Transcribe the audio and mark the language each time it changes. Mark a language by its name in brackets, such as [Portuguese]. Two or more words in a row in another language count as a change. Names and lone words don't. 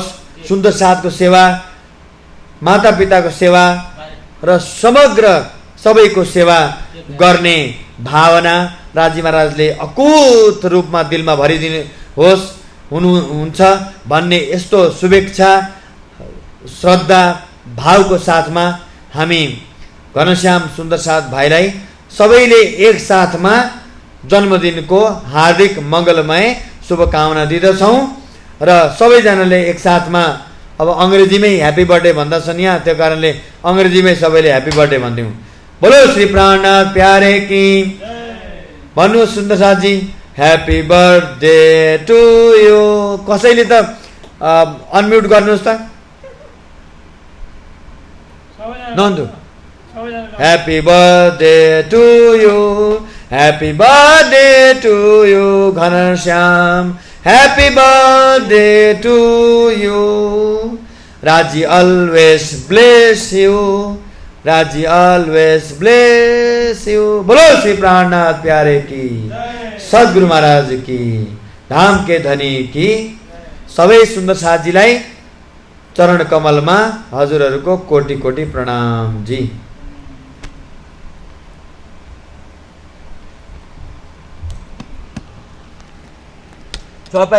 [Nepali] सुन्दर साथको सेवा, माता पिताको सेवा र समग्र सबैको सेवा गर्ने भावना राजी महाराजले अकुत रूपमा दिलमा भरिदिनु होस् हुनुहुन्छ भन्ने यस्तो शुभेच्छा श्रद्धा भावको साथमा हामी घनश्याम सुन्दर साथ भाइलाई सबैले एक साथमा जन्मदिनको हार्दिक मङ्गलमय शुभकामना दिँदछौँ। र सबैजनाले एक साथमा अब अङ्ग्रेजीमै [English] happy birthday [Nepali] भन्दछन् यहाँ, त्यो कारणले अङ्ग्रेजीमै सबैले [English] happy birthday [Nepali] भनिदिउँ। [Hindi] बोलो श्री प्राणनाथ प्यारे की, [Nepali] भन्नुहोस् सुन्दर साथजी [English] happy birthday to you. [Nepali] कसैले त अनम्युट गर्नुहोस् त नन्दु। [English] happy birthday to you, happy birthday to you Ghanshyam, happy birthday to you. Raji always bless you, Raji always bless you. [Hindi] बोलो श्री प्राणनाथ प्यारे की, सद्गुरु महाराज की, धाम के धनी की। [Nepali] सबै सुन्दर साथजीलाई चरण कमलमा हजुरहरूको कोटि कोटि प्रणाम जी। सबै